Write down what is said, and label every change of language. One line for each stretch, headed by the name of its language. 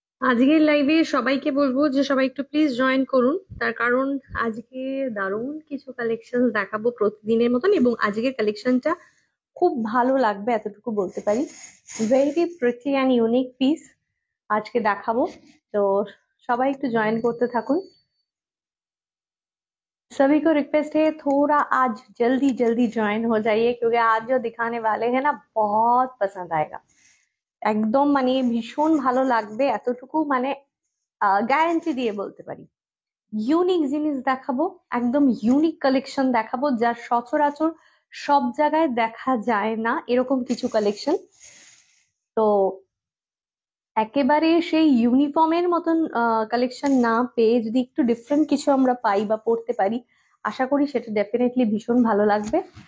Bangla: আজকের লাইভে সবাইকে বলবো যে সবাই একটু প্লিজ জয়েন করুন, তার কারণ আজকে দারুণ কিছু কালেকশন দেখাবো প্রতিদিনের মতন, এবং আজকের কালেকশনটা খুব ভালো লাগবে এতটুকু বলতে পারি।
English: very pretty and unique piece
Bangla: আজকে দেখাবো, তো সবাই একটু জয়েন করতে থাকুন।
Hindi: सभी को रिक्वेस्ट है थोड़ा आज जल्दी जल्दी ज्वाइन हो जाइए, क्योंकि आज जो दिखाने वाले हैं ना बहुत पसंद आएगा।
Bangla: একদম মানে ভীষণ ভালো লাগবে এতটুকু মানে গ্যারান্টি দিয়ে বলতে পারি। ইউনিক জিনিস দেখাবো, একদম ইউনিক কালেকশন দেখাবো যা সচরাচর সব জায়গায় দেখা যায় না, এরকম কিছু কালেকশন। তো একেবারে সেই ইউনিফর্মের মতন কালেকশন না পেয়ে যদি একটু ডিফারেন্ট কিছু আমরা পাই বা পড়তে পারি, আশা করি সেটা ডেফিনেটলি ভীষণ ভালো লাগবে।